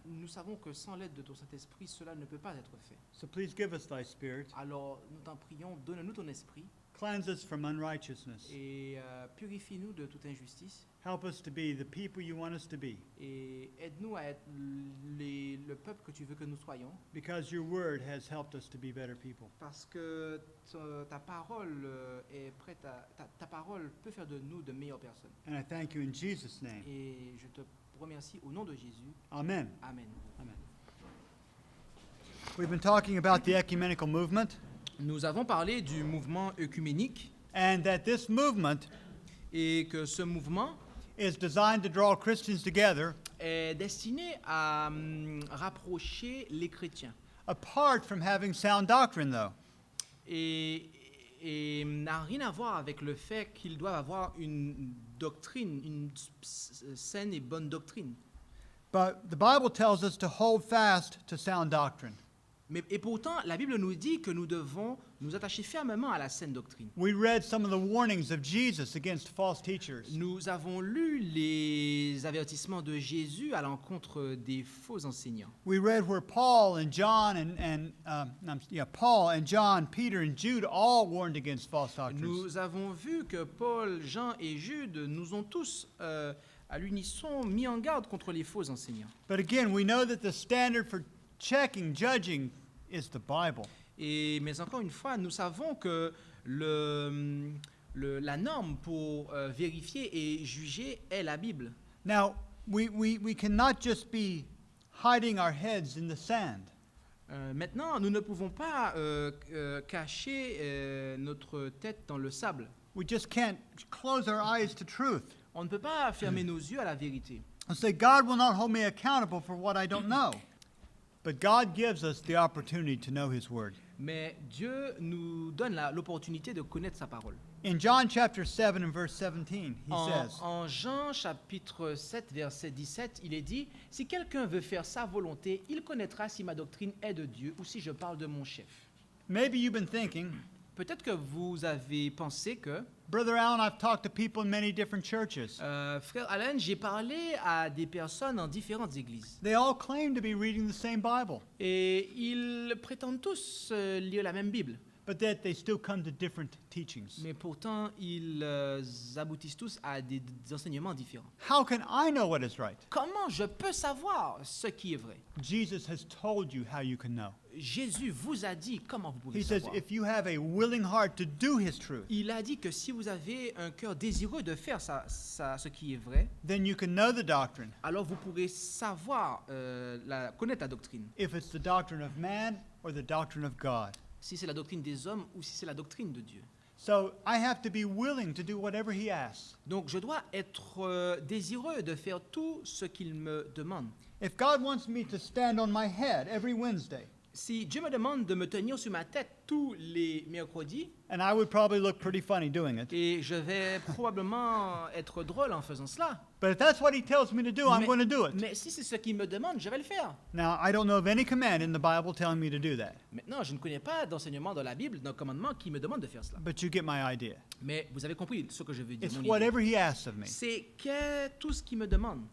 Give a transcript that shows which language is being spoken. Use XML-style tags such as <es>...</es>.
<fr>nous savons que sans l'aide de ton Saint-Esprit, cela ne peut pas être fait.</fr> <en>So please give us thy Spirit.</en> <fr>Alors nous t'en prions, donne-nous ton esprit</fr> <en>Cleanse us from unrighteousness.</en> <fr>et purifie-nous de toute injustice</fr> <en>Help us to be the people you want us to be,</en> <fr>et aide-nous à être le peuple que tu veux que nous soyons,</fr> <en>because your word has helped us to be better people.</en> <fr>parce que ta parole est prête ta parole peut faire de nous de meilleures personnes.</fr> <en>And I thank you in Jesus' name.</en> <fr>Et je te remercie au nom de Jésus.</fr> <en>Amen. Amen. Amen. We've been talking about the ecumenical movement,</en> <fr>Nous avons parlé du mouvement œcuménique</fr> <en>and that this movement</en> <fr>et que ce mouvement</fr> <en>is designed to draw Christians together</en> <fr>est destiné à rapprocher les chrétiens</fr> <en>apart from having sound doctrine, though.</en> <fr>et n'a rien à voir avec le fait qu'ils doivent avoir une doctrine, une saine et bonne doctrine.</fr> <en>But the Bible tells us to hold fast to sound doctrine.</en> <fr>Et pourtant, la Bible nous dit que nous devons nous attacher fermement à la saine doctrine.</fr> <en>We read some of the warnings of Jesus against false teachers.</en> <fr>Nous avons lu les avertissements de Jésus à l'encontre des faux enseignants.</fr> <en>We read where Paul and John Paul and John, Peter and Jude all warned against false doctrines.</en> <fr>Nous avons vu que Paul, Jean et Jude nous ont tous à l'unisson mis en garde contre les faux enseignants.</fr> <en>But again, we know that the standard for checking, judging is the Bible.</en> <fr>Mais encore une fois, nous savons que la norme pour vérifier et juger est la Bible.</fr> <en>Now, we cannot just be hiding our heads in the sand.</en> <fr>Maintenant, nous ne pouvons pas cacher notre tête dans le sable.</fr> <en>We just can't close our eyes to truth</en> <fr>On ne peut pas fermer nos yeux à la vérité.</fr> <en>and say, God will not hold me accountable for what I don't know. But God gives us the opportunity to know His Word.</en> <fr>Mais Dieu nous donne l'opportunité de connaître sa parole.</fr> <en>In John chapter 7 and verse 17, He says,</en> <fr>En Jean chapitre 7, verset 17, il est dit « Si quelqu'un veut faire sa volonté, il connaîtra si ma doctrine est de Dieu ou si je parle de mon chef.</fr> <en>maybe you've been thinking, »</en> <fr>Peut-être que vous avez pensé que,</fr> <en>Brother Allen, I've talked to people in many different churches.</en> <fr>Frère Allen, j'ai parlé à des personnes en différentes églises.</fr> <en>They all claim to be reading the same Bible,</en> <fr>Et ils prétendent tous lire la même Bible.</fr> <en>but that they still come to different teachings.</en> <fr>Mais pourtant, ils aboutissent tous à des enseignements différents.</fr> <en>How can I know what is right?</en> <fr>Comment je peux savoir ce qui est vrai?</fr> <en>Jesus has told you how you can know.</en> <fr>Jésus vous a dit comment vous pouvez</fr> <en>He says,</en> <fr>savoir.</fr> <en>if you have a willing heart to do His truth,</en> <fr>Il a dit que si vous avez un cœur désireux de faire ce qui est vrai,</fr> <en>then you can know the doctrine.</en> <fr>alors vous pourrez savoir, connaître la doctrine.</fr> <en>If it's the doctrine of man or the doctrine of God.</en> <fr>Si c'est la doctrine des hommes ou si c'est la doctrine de Dieu.</fr> <en>So I have to be willing to do whatever He asks.</en> <fr>Donc je dois être désireux de faire tout ce qu'il me demande.</fr> <en>If God wants me to stand on my head every Wednesday,</en> <fr>Si Dieu me demande de me tenir sur ma tête tous les mercredis,</fr> <en>and I would probably look pretty funny doing it,</en> <fr>et je vais probablement être drôle en faisant cela.</fr> <en>but if that's what He tells me to do, I'm going to do it.</en> <fr>Mais si c'est ce qu'il me demande, je vais le faire.</fr> <en>Now, I don't know of any command in the Bible telling me to do that,</en> <fr>Maintenant, je ne connais pas d'enseignement dans la Bible, d'un commandement qui me demande de faire cela.</fr> <en>but you get my idea.</en> <fr>Mais vous avez compris ce que je veux dire.</fr> <en>It's</en> <fr>mon idée.</fr> <en>whatever He asks of me,</en> <fr>C'est tout ce qu'il me demande.</fr>